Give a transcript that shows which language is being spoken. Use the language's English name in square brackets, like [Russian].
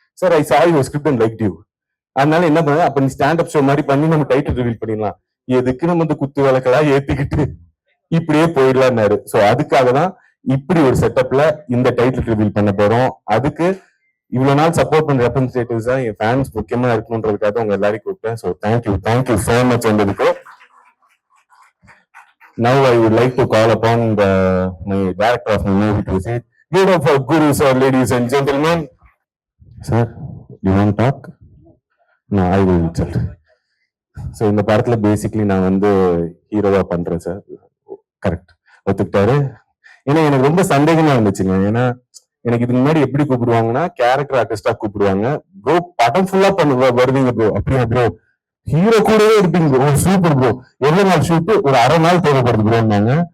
[English] Sir I saw your script and like you. [Tamil] அதனால என்ன பண்ண, அப்ப நீ ஸ்டாண்ட் அப் ஷோ மாதிரி பண்ணி நம்ம டைட்டில் ரிவீல் பண்ணிடலாம், எதுக்கு நம்ம வந்து குத்து விளக்கெல்லாம் ஏத்திக்கிட்டு இப்படியே போயிடலாம்னாரு. சோ அதுக்காக தான் இப்படி ஒரு செட்டப்ல இந்த டைட்டில் ரிவீல் பண்ண போறோம். அதுக்கு இவ்வளவு நாள் சப்போர்ட் பண்ற ரெப்ரஸன்டேட்டிவ்ஸ் தான் என் ஃபேன்ஸ் முக்கியமா இருக்கணும்ன்றதுக்காக உங்க எல்லாரையும் கூப்பிட்டேன். [English] So thank you so much வந்ததுக்கு. Now I would like to call upon my director of the movie to say, give up for Guru sir, ladies and gentlemen. Sir, you want to talk? No, I will tell. [Tamil] So இந்த படத்துல basically நான் வந்து ஹீரோவா பண்றேன் sir. Correct, ஒத்துக்கிட்டாரு. ஏன்னா எனக்கு ரொம்ப சந்தேகமா இருந்துச்சுங்க. ஏன்னா எனக்கு இதுக்கு முன்னாடி எப்படி கூப்பிடுவாங்கன்னா கேரக்டர் ஆர்டிஸ்டா கூப்பிடுவாங்க. ப்ரோ படம் ஃபுல்லா வருவீங்க ப்ரோ, அப்படியா ப்ரோ, ஹீரோ கூடவே இருப்பீங்க ப்ரோ, சூப்பர் ப்ரோ, எவ்வளவு நாள் ஷூட்டு, ஒரு அரை நாள் தேவைப்படுது ப்ரோன்னாங்க.